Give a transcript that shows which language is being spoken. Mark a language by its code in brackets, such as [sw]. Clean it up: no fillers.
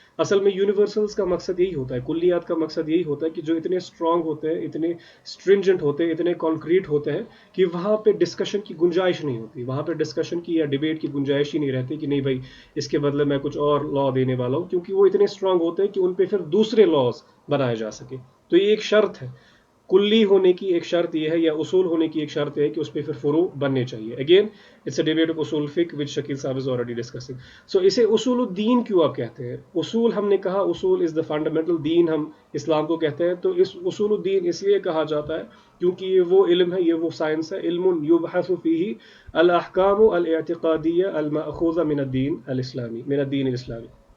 [ur] اصل میں یونیورسلز کا مقصد یہی ہوتا ہے، کلیات کا مقصد یہی ہوتا ہے کہ جو اتنے اسٹرانگ ہوتے ہیں، اتنے اسٹرنجنٹ ہوتے ہیں، اتنے کانکریٹ ہوتے ہیں کہ وہاں پہ ڈسکشن کی گنجائش نہیں ہوتی، وہاں پہ ڈسکشن کی یا ڈیبیٹ کی گنجائش ہی نہیں رہتی کہ نہیں بھائی اس کے بدلے میں کچھ اور لا دینے والا ہوں، کیونکہ وہ اتنے اسٹرانگ ہوتے ہیں کہ ان پہ پھر دوسرے لاز بنائے جا سکے. تو یہ ایک شرط ہے، کلی ہونے کی ایک شرط یہ ہے، یا اصول ہونے کی ایک شرط یہ ہے کہ اس پہ پھر فروع بننے چاہیے. [en] Again it's a debate of اصول فقہ وچ شکیل صاحب از آلریڈی ڈسکسنگ. [ur] سو اسے اصول الدین کیوں آپ کہتے ہیں؟ اصول ہم نے کہا [en] اصول is the fundamental, [ur] دین ہم اسلام کو کہتے ہیں. تو اس اصول الدین اس لیے کہا جاتا ہے کیونکہ یہ وہ علم ہے، یہ وہ سائنس ہے، [ar] علم یبحث فیہ الاحکام الاعتقادیہ المأخوذہ من الدین الاسلامی، [ur] من الدین الاسلامی.